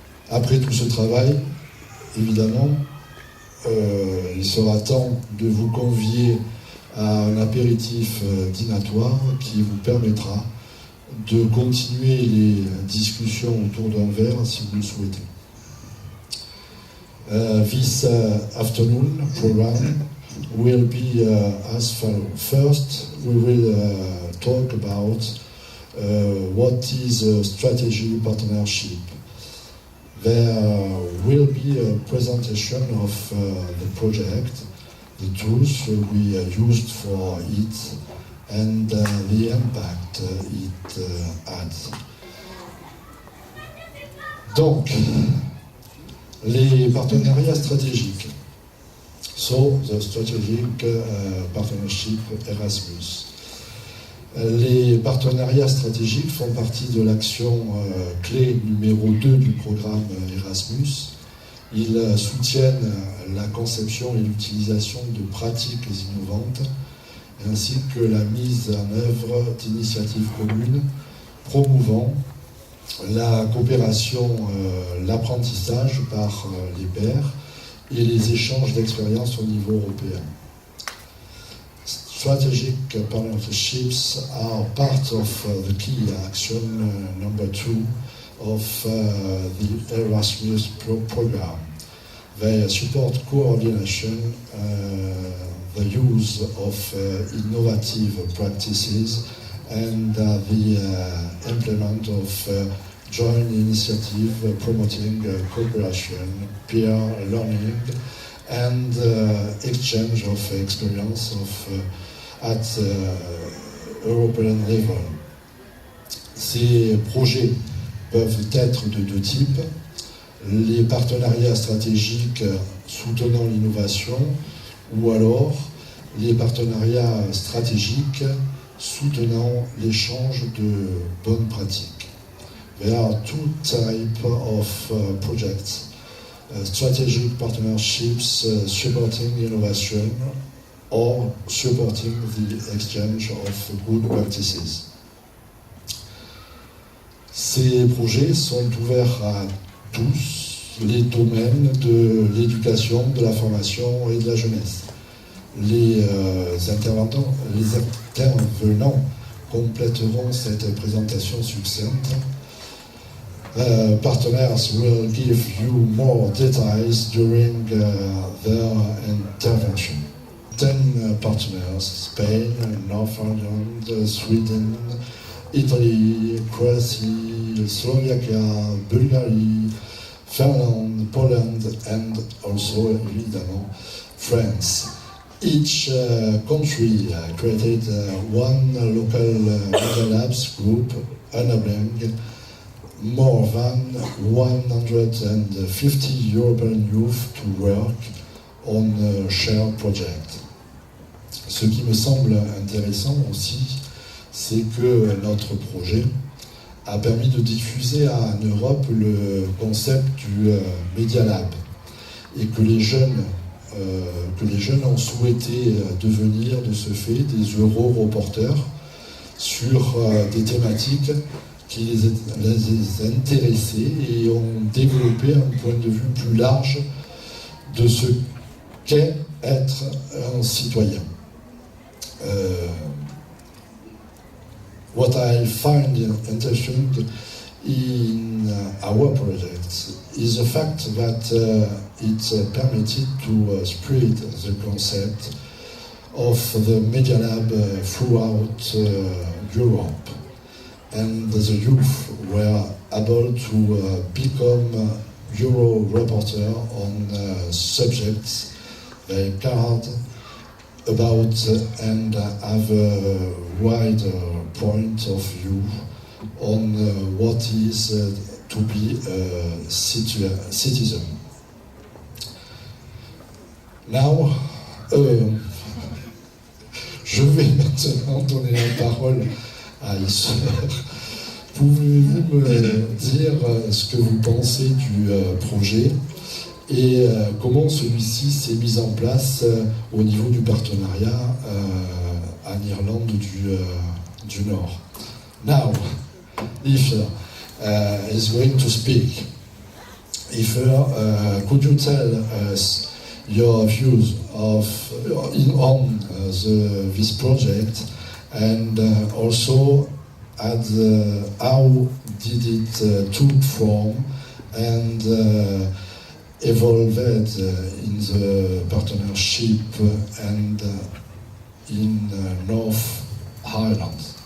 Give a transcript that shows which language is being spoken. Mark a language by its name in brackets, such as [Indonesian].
[French] Après tout ce travail, évidemment, il sera temps de vous convier à un apéritif dînatoire qui vous permettra de continuer les discussions autour d'un verre si vous le souhaitez. [English] This afternoon program will be as follows. First, we will talk about what is a strategic partnership. There will be a presentation of the project, the tools we used for it, and the impact it adds. [French] Donc, les partenariats stratégiques. [English] So, the strategic partnership Erasmus. [French] Les partenariats stratégiques font partie de l'action clé numéro 2 du programme Erasmus. Ils soutiennent la conception et l'utilisation de pratiques innovantes, ainsi que la mise en œuvre d'initiatives communes promouvant la coopération, l'apprentissage par les pairs et les échanges d'expériences au niveau européen. [English] Strategic partnerships are part of the key action number 2 of the Erasmus program. They support coordination, the use of innovative practices, and the implement of joint initiative promoting cooperation, peer learning, and exchange of experience at European level. [French] Ces projets peuvent être de deux types. Les partenariats stratégiques soutenant l'innovation, ou alors les partenariats stratégiques soutenant l'échange de bonnes pratiques. [English] There are two types of projects. Strategic partnerships supporting innovation or supporting the exchange of good practices. [French] Ces projets sont ouverts à tous les domaines de l'éducation, de la formation et de la jeunesse. Les intervenants compléteront cette présentation succincte. [English] Partners will give you more details during their intervention. 10 partners: Spain, Northern Sweden, Italy, Croatia, Slovakia, Bulgaria, Finland, Poland, and also, [French] évidemment, [English] France. Each country created one local media labs group, enabling more than 150 European youth to work on a shared project. [French] Ce qui me semble intéressant aussi, c'est que notre projet a permis de diffuser en Europe le concept du Media Lab et que les jeunes ont souhaité devenir de ce fait des euro-reporters sur des thématiques qui les intéressaient et ont développé un point de vue plus large de ce qu'est être un citoyen. [English] What I find interesting in our project is the fact that it permitted to spread the concept of the Media Lab throughout Europe, and the youth were able to become Euro reporter on subjects they cared about and have a wider point of view on what is to be a citizen. Now, [French] je vais maintenant donner la parole à Isher. Pouvez-vous me dire ce que vous pensez du projet et comment celui-ci s'est mis en place au niveau du partenariat en Irlande du Nord? [English] Now, Isher is going to speak. Isher, could you tell us your views on this project, and also how did it took form and evolved in the partnership and in North Ireland?